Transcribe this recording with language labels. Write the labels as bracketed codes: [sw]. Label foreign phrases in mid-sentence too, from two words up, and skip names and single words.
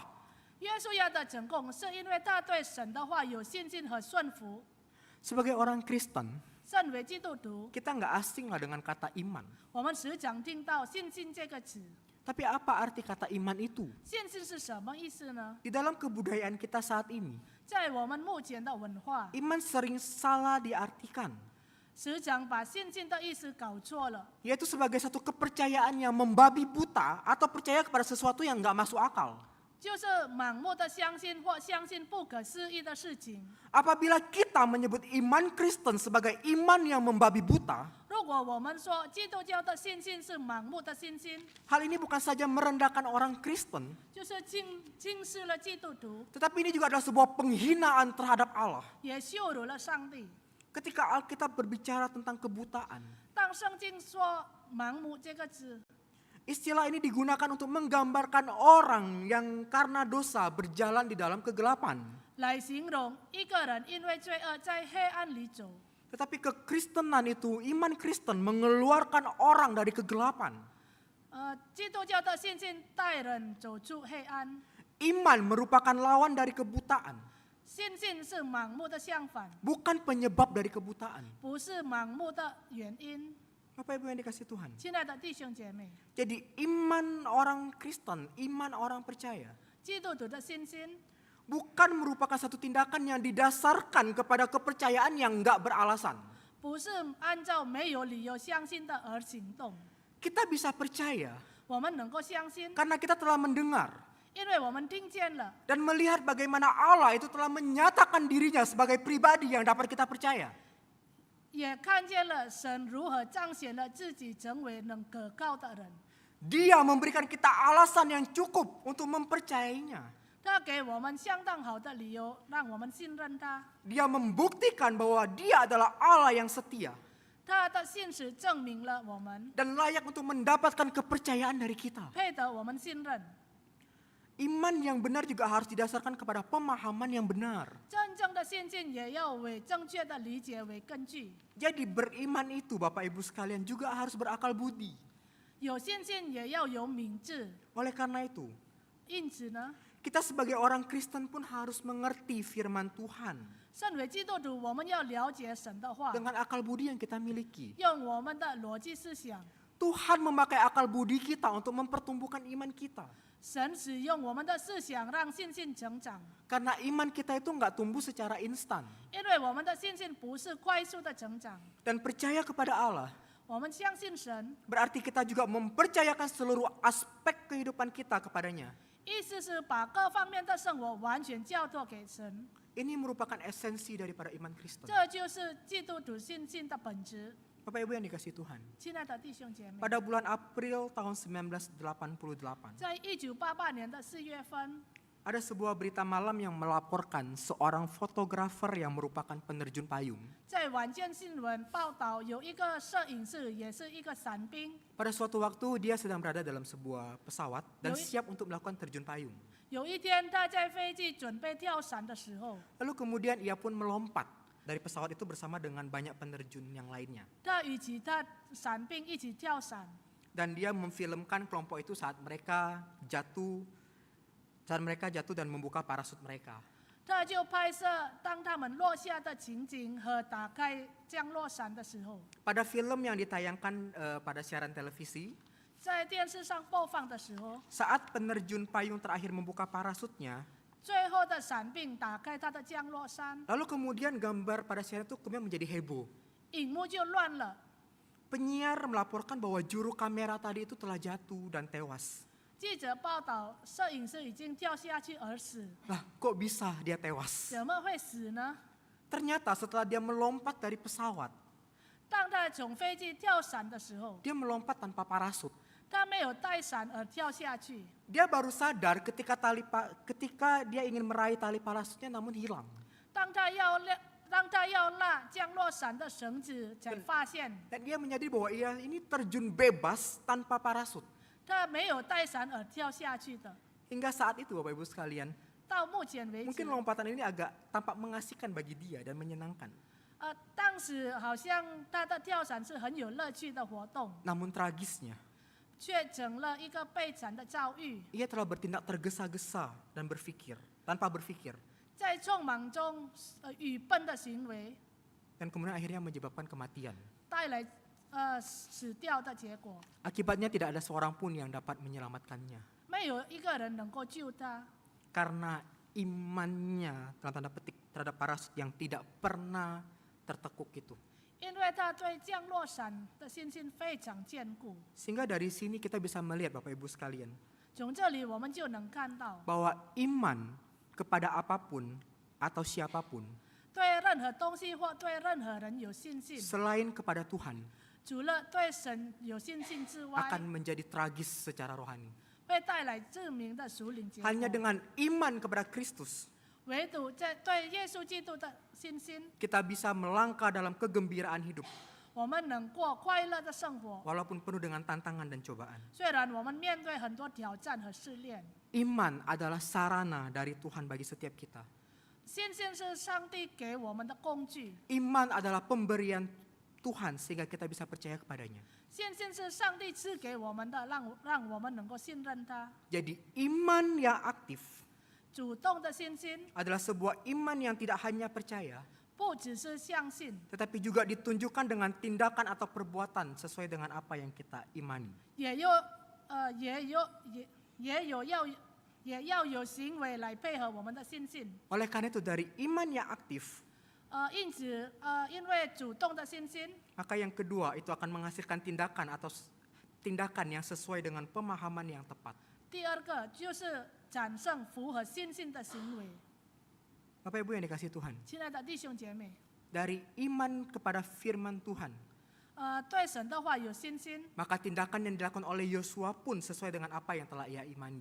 [zh] 约书亚的成功是因为他对神的话有信心和顺服。 [id] Sebagai orang Kristen, [zh] 身为基督徒， [id] kita nggak asing lah dengan kata iman. [zh] 我们时常听到信心这个词。 [id] Tapi apa arti kata iman itu? [zh] 信心是什么意思呢？ [id] Di dalam kebudayaan kita saat ini, [zh] 在我们目前的文化， [id] iman sering salah diartikan. [zh] 时常把信心的意思搞错了， [id] Yaitu sebagai satu kepercayaan yang membabi buta atau percaya kepada sesuatu yang nggak masuk akal. [zh] 就是盲目的相信或相信不可思议的事情。 [id] Apabila kita menyebut iman Kristen sebagai iman yang membabi buta, [zh] 如果我们说基督教的信心是盲目的信心， [id] hal ini bukan saja merendahkan orang Kristen, [zh] 就是轻视了基督徒， [id] tetapi ini juga adalah sebuah penghinaan terhadap Allah. [zh] 也羞辱了上帝。 [id] Ketika Alkitab berbicara tentang kebutaan, [zh] 当圣经说盲目这个字， [id] istilah ini digunakan untuk menggambarkan orang yang karena dosa berjalan di dalam kegelapan. [zh] 来形容一个人因为罪恶在黑暗里走。 [id] Tetapi kekristenan itu, iman Kristen mengeluarkan orang dari kegelapan. [zh] 基督教的信心带人走出黑暗， [id] Iman merupakan lawan dari kebutaan, [zh] 信心是盲目的相反， [id] bukan penyebab dari kebutaan. [zh] 不是盲目的原因。 [id] Bapak Ibu yang dikasih Tuhan. [zh] 亲爱的弟兄姐妹， [id] Jadi iman orang Kristen, iman orang percaya, [zh] 基督徒的信心 [id] bukan merupakan satu tindakan yang didasarkan kepada kepercayaan yang nggak beralasan. [zh] 不是按照没有理由相信的而行动。 [id] Kita bisa percaya [zh] 我们能够相信， [id] karena kita telah mendengar [zh] 因为我们听见了， [id] dan melihat bagaimana Allah itu telah menyatakan dirinya sebagai pribadi yang dapat kita percaya. [zh] 也看见了神如何彰显了自己成为能可靠的人。 [id] Dia memberikan kita alasan yang cukup untuk mempercayainya. [zh] 他给我们相当好的理由，让我们信任他。 [id] Dia membuktikan bahwa dia adalah Allah yang setia. [zh] 他的信实证明了我们 [id] dan layak untuk mendapatkan kepercayaan dari kita. [zh] 配得我们信任。 [id] Iman yang benar juga harus didasarkan kepada pemahaman yang benar. [zh] 真正的信心也要为正确的理解为根据。 [id] Jadi beriman itu Bapak Ibu sekalian juga harus berakal budi. [zh] 有信心也要有明智。 [id] Oleh karena itu, [zh] 因此呢， [id] kita sebagai orang Kristen pun harus mengerti firman Tuhan [zh] 身为基督徒，我们要了解神的话， [id] dengan akal budi yang kita miliki. [zh] 用我们的逻辑思想。 [id] Tuhan memakai akal budi kita untuk mempertumbuhkan iman kita. [zh] 神使用我们的思想让信心成长， [id] Karena iman kita itu nggak tumbuh secara instan. [zh] 因为我们的信心不是快速的成长。 [id] Dan percaya kepada Allah [zh] 我们相信神， [id] berarti kita juga mempercayakan seluruh aspek kehidupan kita kepadanya. [zh] 意思是把各方面的生活完全交托给神。 [id] Ini merupakan esensi daripada iman Kristen. [zh] 这就是基督徒信心的本质。 [id] Bapak Ibu yang dikasih Tuhan. [zh] 亲爱的弟兄姐妹， [id] Pada bulan April tahun 1988, [zh] 在1988年的4月份， [id] ada sebuah berita malam yang melaporkan seorang fotografer yang merupakan penerjun payung. [zh] 在晚间新闻报道，有一个摄影师，也是一个伞兵， [id] Pada suatu waktu dia sedang berada dalam sebuah pesawat dan Yoi. siap untuk melakukan terjun payung. [zh] 有一天他在飞机准备跳伞的时候， [id] Lalu kemudian ia pun melompat dari pesawat itu bersama dengan banyak penerjun yang lainnya. [zh] 他与其他伞兵一起跳伞， [id] Dan dia memfilmkan kelompok itu saat mereka jatuh dan membuka parasut mereka. [zh] 他就拍摄当他们落下的情景和打开降落伞的时候， [id] Pada film yang ditayangkan pada siaran televisi, [zh] 在电视上播放的时候， [id] saat penerjun payung terakhir membuka parasutnya, [zh] 最后的伞兵打开他的降落伞， [id] lalu kemudian gambar pada siaran itu kemudian menjadi heboh. [zh] 荧幕就乱了。 [id] Penyiar melaporkan bahwa juru kamera tadi itu telah jatuh dan tewas. [zh] 记者报道，摄影师已经掉下去而死， [id] Lah, kok bisa dia tewas? [zh] 怎么会死呢？ [id] Ternyata setelah dia melompat dari pesawat, [zh] 当他从飞机跳伞的时候， [id] dia melompat tanpa parasut. [zh] 他没有带伞而跳下去， [id] Dia baru sadar ketika dia ingin meraih tali parasutnya namun hilang. [zh] 当他要拉降落伞的绳子，才发现 [id] Dan dia menyadari bahwa ia ini terjun bebas tanpa parasut. [zh] 他没有带伞而跳下去的。 [id] Hingga saat itu Bapak Ibu sekalian, [zh] 到目前为止 [id] mungkin，lompatan ini agak tampak mengasihkan bagi dia dan menyenangkan. [zh] 当时好像他的跳伞是很有乐趣的活动， [id] Namun tragisnya, [zh] 却成了一个悲惨的遭遇。 [id] ia telah bertindak tergesa-gesa dan tanpa berpikir. [zh] 在匆忙中，愚笨的行为 [id] Dan kemudian akhirnya menyebabkan kematian. [zh] 带来死掉的结果， [id] Akibatnya tidak ada seorang pun yang dapat menyelamatkannya. [zh] 没有一个人能够救他， [id] Karena imannya dalam tanda petik terhadap parasut yang tidak pernah tertekuk itu. [zh] 因为他对降落伞的信心非常坚固。 [id] Sehingga dari sini kita bisa melihat Bapak Ibu sekalian, [zh] 从这里我们就能看到， [id] bahwa iman kepada apapun atau siapapun [zh] 对任何东西或对任何人有信心， [id] selain kepada Tuhan [zh] 除了对神有信心之外， [id] akan menjadi tragis secara rohani. [zh] 会带来致命的属灵结果。 [id] Hanya dengan iman kepada Kristus [zh] 唯独在对耶稣基督的信心， [id] kita bisa melangkah dalam kegembiraan hidup [zh] 我们能过快乐的生活。 [id] walaupun penuh dengan tantangan dan cobaan. [zh] 虽然我们面对很多挑战和试炼， [id] Iman adalah sarana dari Tuhan bagi setiap kita. [zh] 信心是上帝给我们的工具， [id] Iman adalah pemberian Tuhan sehingga kita bisa percaya kepadanya. [zh] 信心是上帝赐给我们的，让我们能够信任他。 [id] Jadi iman yang aktif [zh] 主动的信心 [id] adalah sebuah iman yang tidak hanya percaya, [zh] 不只是相信， [id] tetapi juga ditunjukkan dengan tindakan atau perbuatan sesuai dengan apa yang kita imani. [zh] 也要有行为来配合我们的信心。 [id] Oleh karena itu dari iman yang aktif, [zh] 因此，因为主动的信心， [id] maka yang kedua itu akan menghasilkan tindakan yang sesuai dengan pemahaman yang tepat. [zh] 第二个就是产生符合信心的行为。 [id] Bapak Ibu yang dikasihi Tuhan, [zh] 亲爱的弟兄姐妹， [id] dari iman kepada firman Tuhan, [zh] 对神的话有信心， [id] maka tindakan yang dilakukan oleh Yosua pun sesuai dengan apa yang telah ia imani.